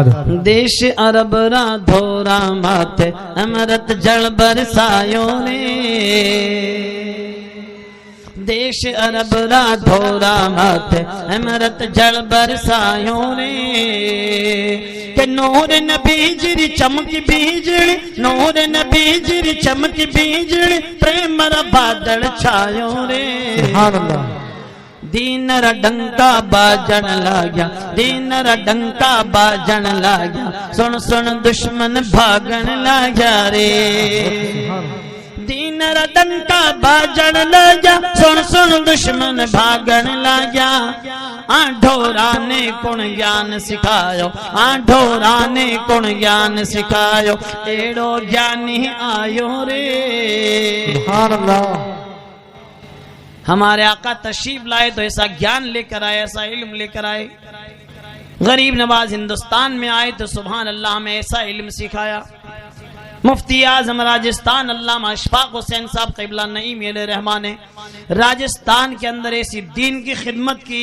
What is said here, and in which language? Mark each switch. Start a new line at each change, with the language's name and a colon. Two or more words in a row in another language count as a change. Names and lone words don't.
Rajasthani: دیش عرب را دھورا ماتھے امرت جڑ برسایو رے، دیش عرب را دھورا ماتھے امرت جڑ برسایو رے، کہ نور نبی جری چمک بیجڑی، نور نبی جری چمک بیجڑی، پریم را بادل چھایو رے.
Arabic: سبحان اللہ.
Rajasthani: دین را ڈنکا باجن لاگیا، دین را ڈنکا باجن لاگیا، سن سن دشمن بھاگن لاگیا رے. دین را ڈنکا باجن لاگیا، سن سن دشمن بھاگن لاگیا. ڈھورا نے کون گیان سکھایو، ڈھورا نے کون گیان سکھایو، ایڑو گیانی آیو رے.
Arabic: سبحان اللہ.
Urdu: ہمارے آقا تشریف لائے تو ایسا گیان لے کر آئے، ایسا علم لے کر آئے. غریب نواز ہندوستان میں آئے تو
Arabic: سبحان اللہ
Urdu: ہمیں ایسا علم سکھایا. مفتی اعظم راجستھان علامہ اشفاق حسین صاحب قبلہ نعیم علیہ رحمان نے راجستھان کے اندر ایسی دین کی خدمت کی.